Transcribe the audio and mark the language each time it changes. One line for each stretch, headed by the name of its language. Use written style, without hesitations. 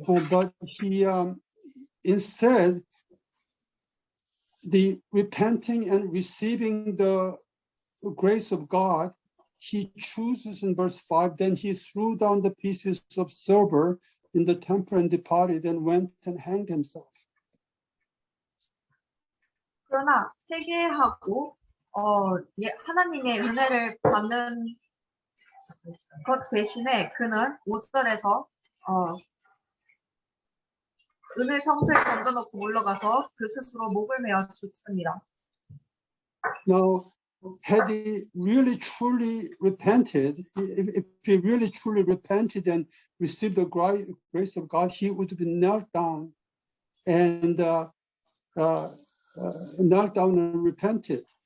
English: But he instead the repenting and receiving the grace of God, he chooses in verse 5, then he threw down the pieces of silver in the temple and departed and went and hanged himself.
Korean: 그러나 회개하고 하나님의 은혜를 받는 것 대신에 그는 5절에서 은을 성소에 던져놓고 물러가서 그 스스로 목을 메어 죽습니다.
English: Now, had he really truly repented, if he really truly repented and received the grace of God, he would have been knelt down and repented.